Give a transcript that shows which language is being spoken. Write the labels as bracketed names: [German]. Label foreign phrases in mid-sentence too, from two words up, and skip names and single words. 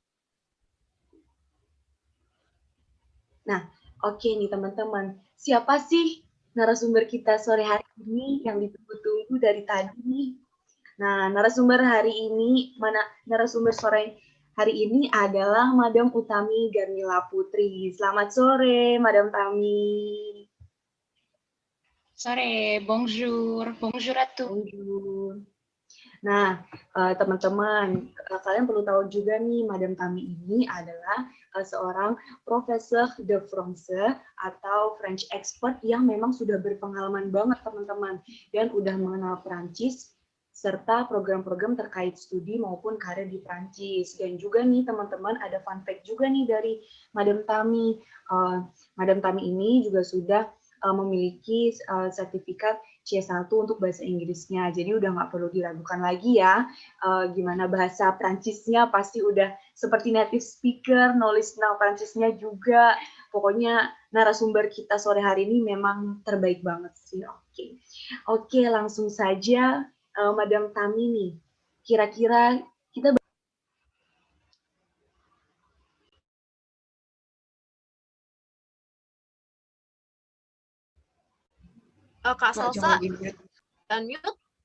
[Indonesian] Nah, oke nih teman-teman, siapa sih narasumber kita sore hari ini yang ditunggu-tunggu dari tadi nih? Nah, narasumber sore hari ini adalah Madam Utami Garnila Putri. Selamat sore, Madam Tami. Sore, [French] bonjour, bonjour à tous. Bonjour. [Indonesian] Nah, teman-teman, kalian perlu tahu juga nih, Madam Tami ini adalah seorang profesor de France atau [English] French expert [Indonesian] yang memang sudah berpengalaman banget, teman-teman, dan udah mengenal Perancis serta program-program terkait studi maupun karir di Prancis. Dan juga nih teman-teman, ada [English] fun fact [Indonesian] juga nih dari Madam Tami. Madam Tami ini juga sudah memiliki sertifikat C1 untuk bahasa Inggrisnya. Jadi udah nggak perlu diragukan lagi ya, gimana bahasa Prancisnya, pasti udah seperti [English] native speaker, knowledge now [Indonesian] Prancisnya juga. Pokoknya narasumber kita sore hari ini memang terbaik banget sih. Oke, langsung saja Madam Tami nih. Kira-kira kita Kak Salsa, unmute.